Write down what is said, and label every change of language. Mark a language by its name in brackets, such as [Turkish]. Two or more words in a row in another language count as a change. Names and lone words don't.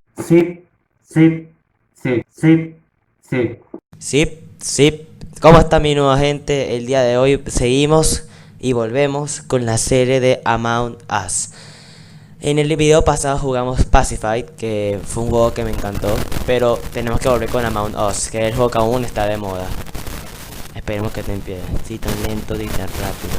[Spanish] Zip, zip, zip, zip, zip. Sip, sip. ¿Cómo está mi nueva gente? El día de hoy seguimos y volvemos con la serie de Among Us. En el video pasado jugamos Pacified, que fue un juego que me encantó, pero tenemos que volver con Among Us, que es el juego que aún está de moda. Esperemos que te empiece. Sí, tan lento y tan rápido.